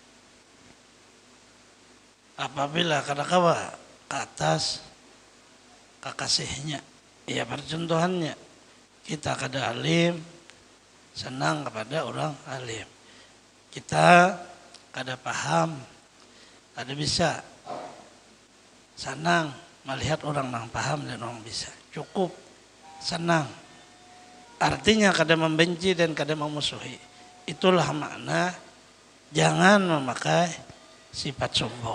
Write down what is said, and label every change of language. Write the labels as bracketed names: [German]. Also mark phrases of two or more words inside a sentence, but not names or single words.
[Indonesian] Apabila kada kawa ke atas kekasihnya, ya percontohannya kita kada alim, senang kepada orang alim. Kita kada paham, kada bisa, senang melihat orang yang paham dan orang bisa. Cukup senang. Artinya kada membenci dan kada memusuhi. Itulah makna jangan memakai sifat sombong.